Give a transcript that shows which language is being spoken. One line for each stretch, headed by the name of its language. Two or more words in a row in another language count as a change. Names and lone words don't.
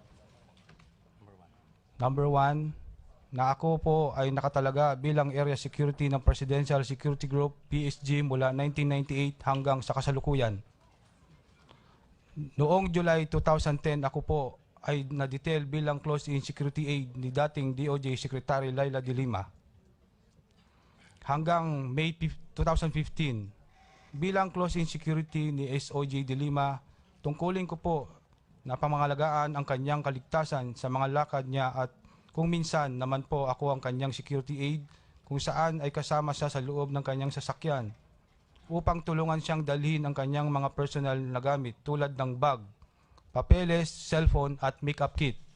Filipino: Number 1, na ako po ay nakatalaga bilang
English: area security
Filipino: ng Presidential Security Group PSG mula 1998 hanggang sa kasalukuyan. Noong July 2010, ako po ay na-detail bilang
English: close-in security aide
Filipino: ni dating DOJ Secretary Laila de Lima. Hanggang May 2015, bilang
English: close-in security
Filipino: ni SOJ de Lima, tungkulin ko po na pamangalagaan ang kanyang kaligtasan sa mga lakad niya at kung minsan naman po ako ang kanyang
English: security aide
Filipino: kung saan ay kasama siya sa loob ng kanyang sasakyan upang tulungan siyang dalhin ang kanyang mga personal na gamit tulad ng bag, papeles, cellphone at
English: makeup kit.